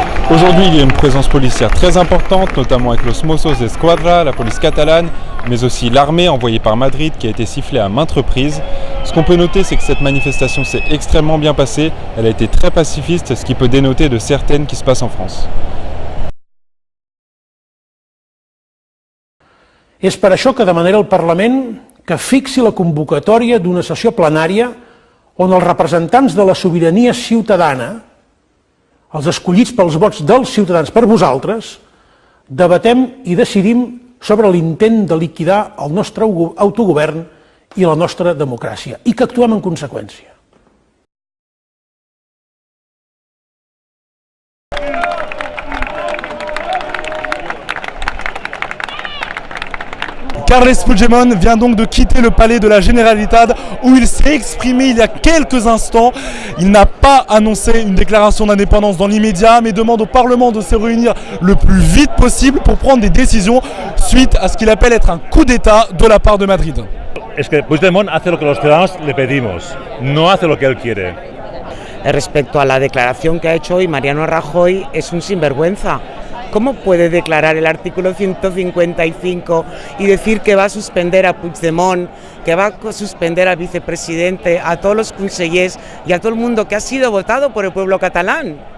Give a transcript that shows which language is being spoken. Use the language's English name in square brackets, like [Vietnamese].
[French] Aujourd'hui, il y a une présence policière très importante, notamment avec los Mossos d'Esquadra, la police catalane, mais aussi l'armée envoyée par Madrid qui a été sifflée à maintes reprises. Ce qu'on peut noter, c'est que cette manifestation s'est extrêmement bien passée, elle a été très pacifiste, ce qui peut dénoter de certaines qui se passent en France. [Catalan] És per això que demanaré al Parlament que fixi la convocatòria d'una sessió plenària on els representants de la sobirania ciutadana, els escollits pels vots dels ciutadans per vosaltres, debatem i decidim sobre l'intent de liquidar el nostre autogovern i la nostra democràcia, i que actuem en conseqüència. [French] Carles Puigdemont vient donc de quitter le palais de la Generalitat où il s'est exprimé il y a quelques instants. Il n'a pas annoncé une déclaration d'indépendance dans l'immédiat, mais demande au Parlement de se réunir le plus vite possible pour prendre des décisions suite à ce qu'il appelle être un coup d'État de la part de Madrid. [Spanish] Es que Puigdemont hace lo que los ciudadanos le pedimos, no hace lo que él quiere. Respecto a la declaración que ha hecho hoy Mariano Rajoy, es un sinvergüenza. ¿Cómo puede declarar el artículo 155 y decir que va a suspender a Puigdemont, que va a suspender al vicepresidente, a todos los consellers y a todo el mundo que ha sido votado por el pueblo catalán?